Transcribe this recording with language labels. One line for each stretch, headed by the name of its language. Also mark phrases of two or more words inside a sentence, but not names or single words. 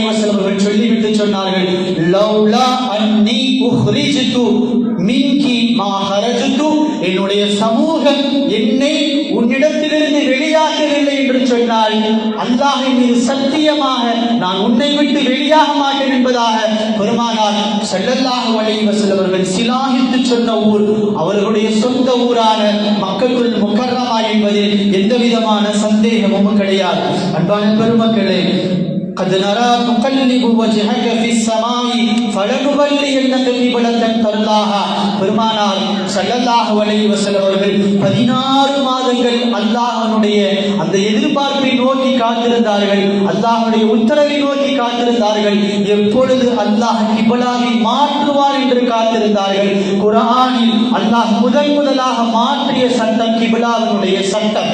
Tamil: வஸல்லம் அவர்கள் சொல்லிவிட்டு சொன்னார்கள்,
Arabic: لولا أني أخرجت منك ما خرجت,
Tamil: என்னுடைய சமூகம் என்னை உன்னிடத்திலிருந்து வெளியாகவில்லை என்று சொன்னால் அல்லாஹ்வின் மீது சத்தியமாக நான் உன்னை விட்டு வெளியாக மாட்டேன் என்பதாக பெருமானார்
Arabic: صلى الله عليه وسلم
Tamil: அவர்கள் சிலாகித்து சொன்ன ஊர் அவர்களுடைய சொந்த ஊரான மக்கத்துல் முக்கர்ரமா என்பது எந்த விதமான சந்தேகமும் கிடையாது. அன்பான பெருமக்களே,
Arabic: قد نرى تقلب وجهك في السماء فلنولينك قبلة ترضاها.
Tamil: பெருமானார்
Arabic: صلى الله عليه وسلم
Tamil: அவர்கள் 16 மாதங்கள் அல்லாஹ்வுடைய அந்த எதிர்பார்ப்பை நோக்கி காத்திருந்தார்கள், அல்லாஹ்வுடைய உத்தரவை நோக்கி காத்திருந்தார்கள். எப்பொழுது அல்லாஹ் கிப்லாவை மாற்றுவார் என்று காத்திருந்தார்கள். குர்ஆனில் அல்லாஹ் முதலாக மாற்றிய சட்டம் கிப்லாவினுடைய சட்டம்.